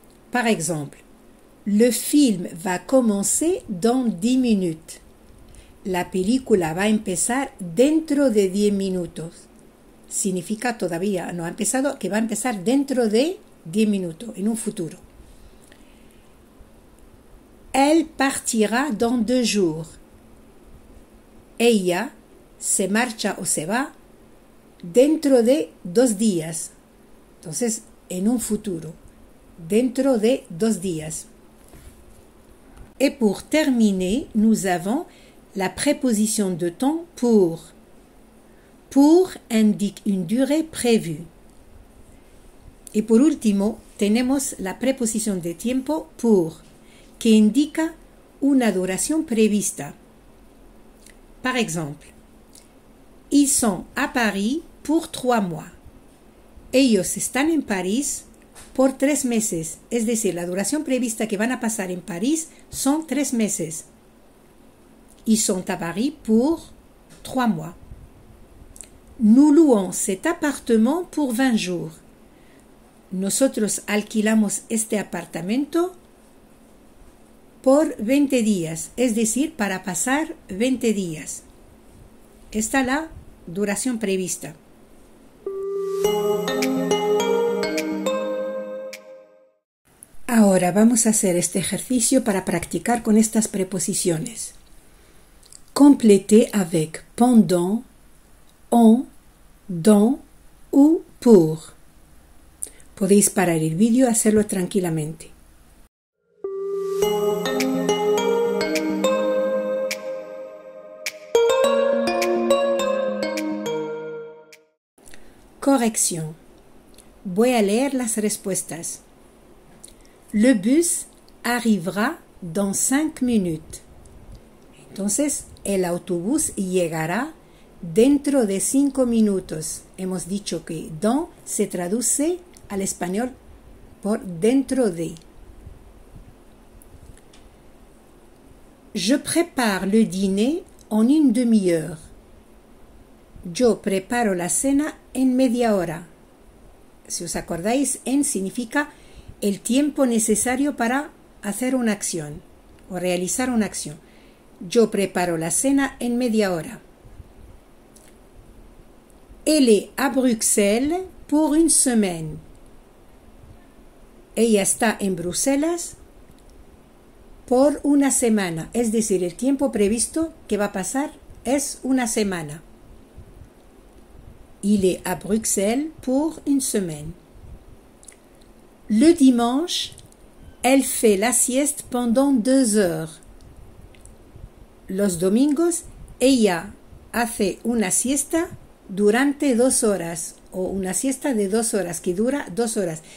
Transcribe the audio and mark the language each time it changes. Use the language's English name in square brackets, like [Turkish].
[French] Par exemple, le film va commencer dans 10 minutes. [Spanish] La película va a empezar dentro de 10 minutos. Significa todavía no ha empezado, que va a empezar dentro de 10 minutos, en un futuro. [French] Elle partira dans 2 jours. [Spanish] Ella se marcha o se va dentro de 2 días. Entonces, en un futuro. Dentro de 2 días. [French] Et pour terminer, nous avons la préposition de temps pour. Pour indique une durée prévue. [Spanish] Y por último, tenemos la preposición de tiempo pour, que indica una duración prevista. [French] Par exemple, ils sont à Paris pour 3 mois. [Spanish] Ellos están en París por 3 meses, es decir, la duración prevista que van a pasar en París son 3 meses. [French] Ils sont à Paris pour 3 mois. Nous louons cet appartement pour 20 jours. [Spanish] Nosotros alquilamos este apartamento por 20 días, es decir, para pasar 20 días. Esta es la duración prevista. Ahora vamos a hacer este ejercicio para practicar con estas preposiciones. [French] Complétez avec pendant, en, dans ou pour. [Spanish] Podéis parar el vídeo y hacerlo tranquilamente. Corrección. Voy a leer las respuestas. [French] Le bus arrivera dans 5 minutes. [Spanish] Entonces, el autobús llegará dentro de 5 minutos. Hemos dicho que dans se traduce al español por dentro de. [French] Je prépare le dîner en une demi-heure. [Spanish] Yo preparo la cena en media hora. Si os acordáis, en significa el tiempo necesario para hacer una acción o realizar una acción. Yo preparo la cena en media hora. [French] Elle est à Bruxelles pour une semaine. [Spanish] Ella está en Bruselas por una semana. Es decir, el tiempo previsto que va a pasar es una semana. [French] Il est à Bruxelles pour une semaine. Le dimanche, elle fait la sieste pendant 2 heures. [Spanish] Los domingos, ella hace una siesta durante 2 horas o una siesta de 2 horas que dura 2 horas.